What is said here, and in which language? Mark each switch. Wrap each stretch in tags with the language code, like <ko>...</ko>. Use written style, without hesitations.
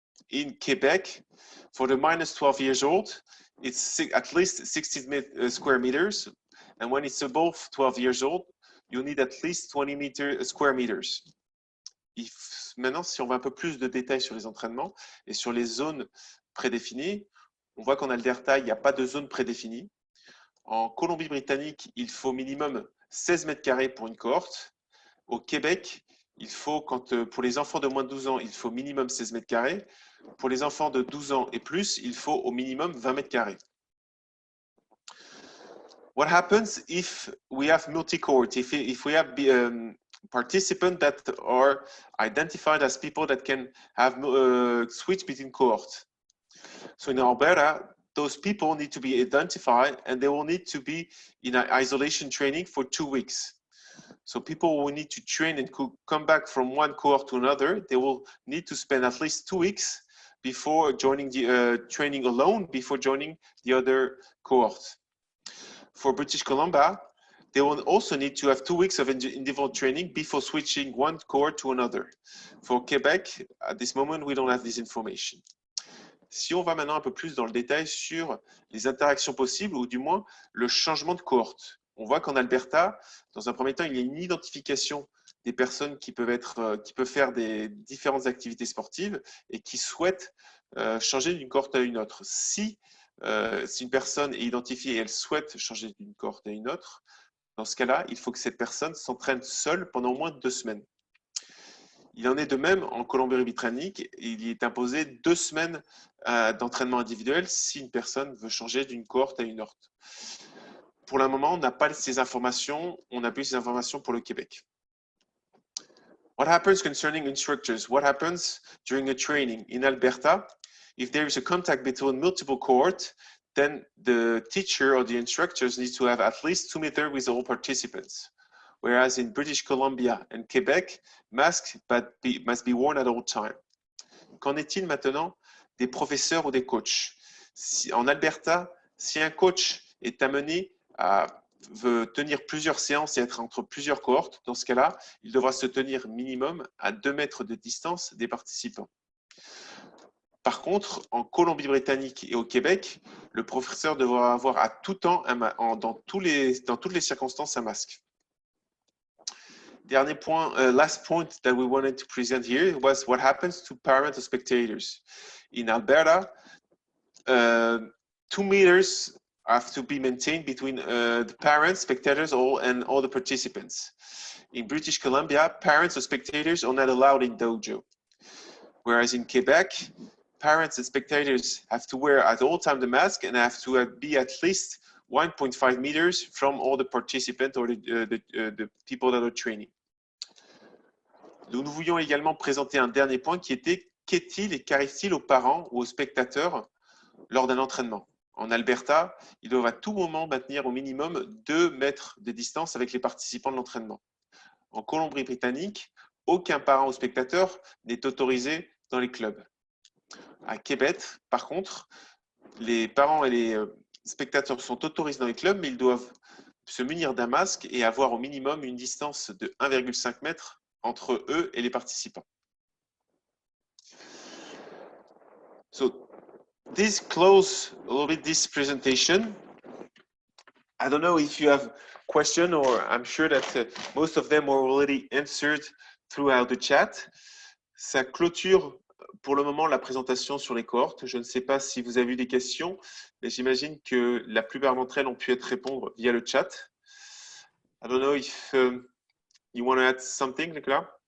<en>In Quebec, for the minus 12 years old, it's at least 16 square meters. And when it's above 12 years old, you need at least 20 square meters.</en> <fr>Maintenant, si on va un peu plus de détails sur les entraînements et sur les zones prédéfinies, on voit qu'en Alberta, il n'y a pas de zone prédéfinie. En Colombie-Britannique, il faut minimum 16 mètres carrés pour une cohorte. Au Québec, pour les enfants de moins de 12 ans, il faut minimum 16 mètres carrés. Pour les enfants de 12 ans et plus, il faut au minimum 20 mètres carrés.</fr> <en>What happens if we have multi-cohort? If we have participants that are identified as people that can have switch between cohorts? So in Alberta, those people need to be identified and they will need to be in an isolation training for 2 weeks. So people will need to train and come back from one cohort to another. They will need to spend at least 2 weeks before joining the training alone, before joining the other cohort. For British Columbia, they will also need to have 2 weeks of individual training before switching one cohort to another. For Quebec, at this moment, we don't have this information.</en> <fr>Si on va maintenant un peu plus dans le détail sur les interactions possibles, ou du moins le changement de cohorte. On voit qu'en Alberta, dans un premier temps, il y a une identification des personnes qui peuvent faire des différentes activités sportives et qui souhaitent changer d'une cohorte à une autre. Si une personne est identifiée et elle souhaite changer d'une cohorte à une autre, dans ce cas-là, il faut que cette personne s'entraîne seule pendant au moins 2 semaines. Il en est de même en Colombie-Britannique. Il y est imposé 2 semaines d'entraînement individuel si une personne veut changer d'une cohorte à une autre. Pour le moment, on n'a pas ces informations. On n'a plus ces informations pour le Québec.</fr> <en>What happens concerning instructors? What happens during a training in Alberta? If there is a contact between multiple cohorts, then the teacher or the instructors need to have at least 2 meters with all participants. Whereas in British Columbia and Quebec, masks must be worn at all time.</en> <fr>Qu'en est-il maintenant des professeurs ou des coachs? En Alberta, si un coach est amené veut tenir plusieurs séances et être entre plusieurs cohortes, dans ce cas-là, il devra se tenir minimum à 2 mètres de distance des participants. Par contre, en Colombie-Britannique et au Québec, le professeur devra avoir à tout temps, dans toutes les circonstances, un masque. Dernier point,</fr> <en>last point that we wanted to present here was what happens to parents or spectators. In Alberta, 2 meters have to be maintained between the parents, spectators, and all the participants. In British Columbia, parents or spectators are not allowed in dojo. Whereas in Quebec, parents and spectators have to wear at all time the mask and have to be at least 1.5 meters from all the participants or the people that are training.</en> <fr>Nous voulions également présenter un dernier point qui était qu'est-il et qu'arrive-t-il aux parents ou aux spectateurs lors d'un entraînement? En Alberta, ils doivent à tout moment maintenir au minimum 2 mètres de distance avec les participants de l'entraînement. En Colombie-Britannique, aucun parent ou spectateur n'est autorisé dans les clubs. À Québec, par contre, les parents et les spectateurs sont autorisés dans les clubs, mais ils doivent se munir d'un masque et avoir au minimum une distance de 1,5 mètre entre eux et les participants.</fr> <en>So this close a little bit this presentation. I don't know if you have questions, or I'm sure that most of them were already answered throughout the chat.</en> <fr>Ça clôture pour le moment la présentation sur les cohortes. Je ne sais pas si vous avez eu des questions, mais j'imagine que la plupart d'entre elles ont pu être répondre via le chat.</fr> <en>I don't know if you want to add something, Nicolas?</en>